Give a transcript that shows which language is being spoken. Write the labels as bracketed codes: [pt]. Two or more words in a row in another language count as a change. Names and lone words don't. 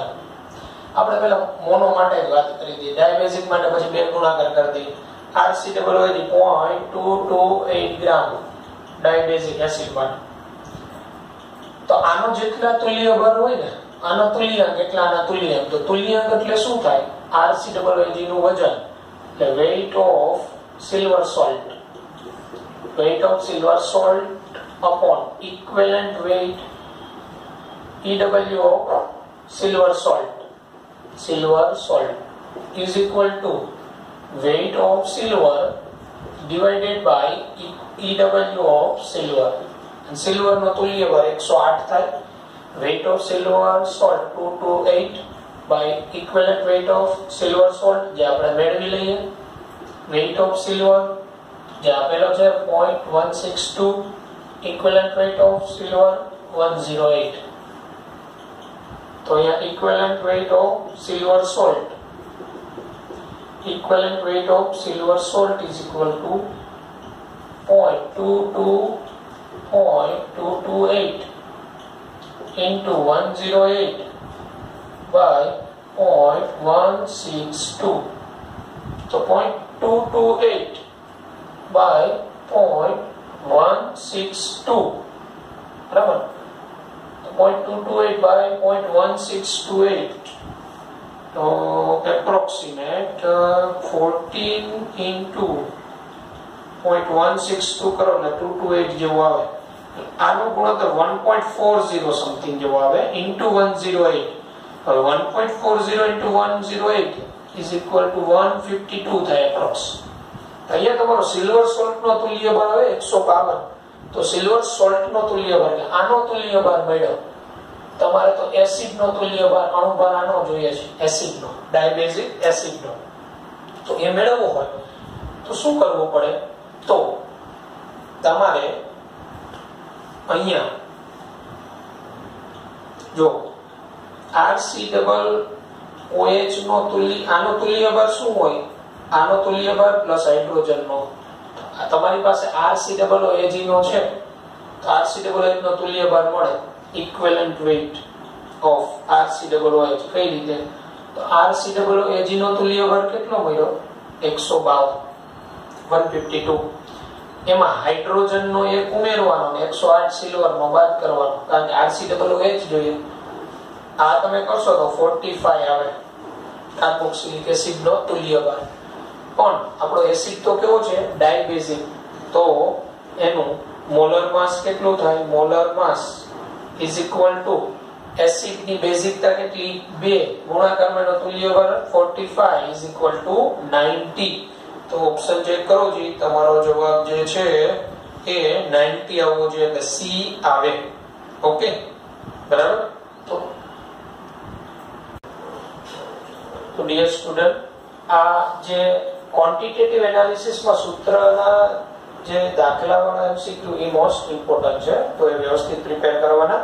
[gu] આપણે પહેલા મોનો માટે વાત કરી હતી, ડાયબેઝિક માટે પછી બે ગુણાકાર કરી દી. RCOO 0.228 ગ્રામ ડાયબેઝિક એસિડ માટે. તો આનો જેટલા તુલ્ય બળ હોય ને, આનો તુલ્યાંક એટલા આના તુલ્યાંક. તો તુલ્યાંક એટલે શું થાય? RCOO નું વજન એટલે [en] weight of silver salt, weight of silver salt upon equivalent weight EW of silver salt is equal to weight of silver divided by EW of silver. And silver [gu] નો તુલ્ય બળ 108 થાય. [en] Weight of silver salt 228 by equivalent weight of silver salt [gu] જે આપણે મેળવી લઈએ. [en] Weight of silver [gu] જે આપેલો છે [en] 0.162, equivalent weight of silver 108. [gu] તો અહીંયા [en] equivalent weight of silver salt is equal to 0.228 into 108 by 0.162. So 0.228 by 0.162, બરાબર. [gu] 0.228 by 0.1628 તો approximate 14 into 0.162 કરો એટલે 228 જેવું આવે. આનો ગુણોત્તર 1.40 સમથિંગ જેવો આવે into 108. [en] હવે 1.40 into 108 is equal to 152 થાય approx. [gu] અહીંયા તમારો [en] silver salt [gu] નો તુલ્ય ભાર આવે 152. તો [en] silver salt [gu] નો તુલ્ય ભાર એટલે આનો તુલ્ય ભાર મળ્યો. તમારે તો એસિડ નો તુલ્ય ભાર અણુભાર આનો જોઈએ છે, એસિડ નો, ડાયબેઝિક એસિડ નો. તો એ મેળવવો હોય તો શું કરવું પડે? તો તમારે અહીંયા જો RCOOH નો તુલ્ય, આનો તુલ્ય ભાર શું હોય? આનો તુલ્ય ભાર પ્લસ હાઇડ્રોજન નો. તમારી પાસે RCOOH નો છે તો RCOOH નો તુલ્ય ભાર મળે [en] equivalent weight of RCOOH. [gu] કઈ રીતે? તો RCOOH નો તુલ્ય ભાર કેટલો મળ્યો? 152. એમાં હાઇડ્રોજન નો એક ઉમેરવાનો ને 108 સિલ્વર નો બાદ કરવાનો, કારણ કે RCOOH જોઈએ. આ તમે કરશો તો 45 આવે કાર્બોક્સિલિક એસિડ નો તુલ્ય ભાર. પણ આપણો એસિડ તો કેવો છે? ડાયબેઝિક. તો એનું [en] molar mass [gu] કેટલું થાય? [en] molar mass is equal to [gu] એસિડ ની બેઝિકતા કેટલી? 2 ગુણાકારમાં એનો તુલ્ય ભાર 45 [en] is equal to [gu] 90. તો [en] option check [gu] કરો જી, તમારો જવાબ જે છે એ 90 આવવો જોઈએ, એટલે સી આવે. ઓકે, બરાબર. તો [en] dear student, [gu] આ જે ક્વોન્ટિટેટિવ એનાલિસિસમાં સૂત્રના જે દાખલાવાળા MCQ એ [en] most important [gu] છે, તો એ વ્યવસ્થિત પ્રિપેર કરવાના.